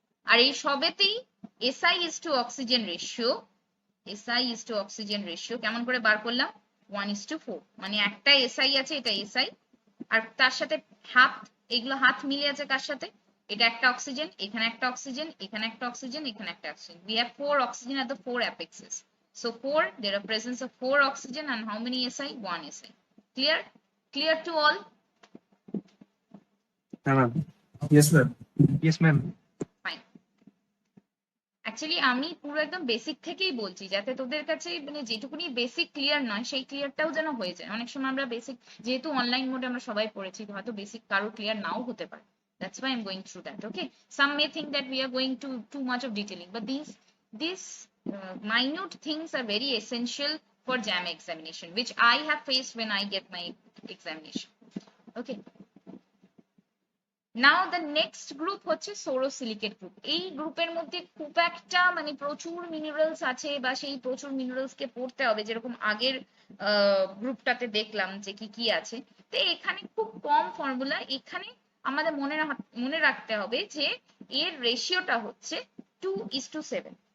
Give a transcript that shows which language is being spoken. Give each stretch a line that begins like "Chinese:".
Bangla: আর এই সবেতেই SI is two oxygen ratio,
English: SI is to oxygen ratio
Bangla: কেমন করে বার করলাম? 1:4, মানে একটা SI আছে, এটা SI, আর তার সাথে হাত, এগুলো হাত মিলে আছে কার সাথে? এটা একটা অক্সিজেন, এখানে একটা অক্সিজেন, এখানে একটা অক্সিজেন, এখানে একটা oxygen.
English: We have 4 oxygen at the 4 apexes. So 4, there are presence of 4 oxygen and how many SI? 1 SI. Clear? Clear to all?
Bangla: হ্যাঁ ma'am.
English: Yes ma'am. Yes ma'am. Fine.
Bangla: Actually আমি পুরো একদম basic থেকেই বলছি, যাতে তোদের কাছে মানে যেটুকুনি বেসিক ক্লিয়ার নয় সেই ক্লিয়ারটাও যেন হয়ে যায়। অনেক সময় আমরা বেসিক, যেহেতু অনলাইন মোডে আমরা সবাই পড়েছি, হয়তো বেসিক কারো ক্লিয়ার নাও হতে পারে।
English: That's why I'm going through that. Okay, some may think that we are going to too much of detailing, but these minute things are very essential for JAM examination, which I have faced when I get my examination.
Bangla: Okay,
English: now the next group
Bangla: হচ্ছে সোরোসিলিকেট group. এই গ্রুপের মধ্যে খুব একটা মানে প্রচুর minerals আছে, বা সেই প্রচুর মিনারেলস কে পড়তে হবে, যেরকম আগের গ্রুপটাতে দেখলাম যে কি কি আছে। তো এখানে খুব কম ফর্মুলা, এখানে আমাদের মনে রাখতে হবে যে এর রেশিওটা হচ্ছে 2:7।